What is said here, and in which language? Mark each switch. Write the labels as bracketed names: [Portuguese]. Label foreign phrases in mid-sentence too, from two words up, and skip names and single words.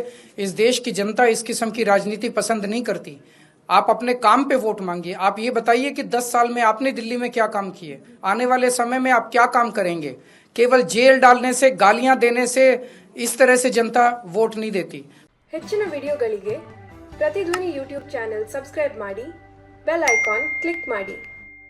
[Hindi] इस देश की जनता इस किस्म की राजनीति पसंद नहीं करती। आप अपने काम पे वोट मांगिए। आप ये बताइए कि 10 साल में आपने दिल्ली में क्या काम किए, आने वाले समय में आप क्या काम करेंगे। केवल जेल डालने से, गालियां देने से इस तरह से जनता वोट नहीं देती। [Kannada] ಹೆಚ್ಚಿನ ವಿಡಿಯೋಗಳಿಗೆ ಪ್ರತಿಧ್ವನಿ [English] YouTube channel subscribe [Kannada] ಮಾಡಿ, [English] bell icon click [Kannada] ಮಾಡಿ।